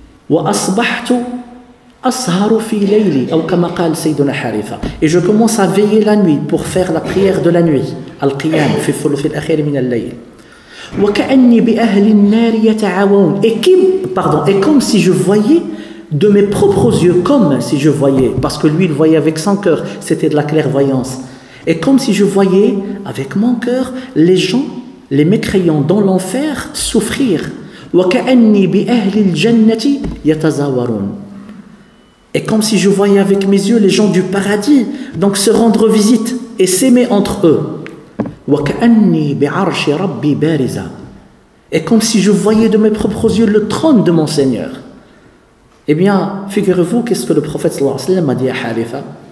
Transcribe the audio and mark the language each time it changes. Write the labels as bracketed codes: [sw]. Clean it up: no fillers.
[ar] وأصبحت أسهر في ليلي أو كما قال سيدنا حارثة. [fr] Et je commence à veiller la nuit pour faire la prière de la nuit. [ar] القيام في الثلث الأخير من الليل. وكأني بأهل النار يتعاونون. [fr] Et comme si je voyais de mes propres yeux, comme si je voyais, parce que lui il voyait avec son cœur, c'était de la clairvoyance. Et comme si je voyais avec mon cœur les gens, les mécréants dans l'enfer souffrir. [ar] وكأني بأهل الجنة يتزاورون. [fr] Et comme si je voyais avec mes yeux les gens du paradis donc se rendre visite et s'aimer entre eux. [ar] وكأني بعرش ربي بارزة. [fr] Et comme si je voyais de mes propres yeux le trône de mon Seigneur. Eh bien, figurez-vous qu'est-ce que le prophète sallallahu alayhi wa sallam a dit à Haritha.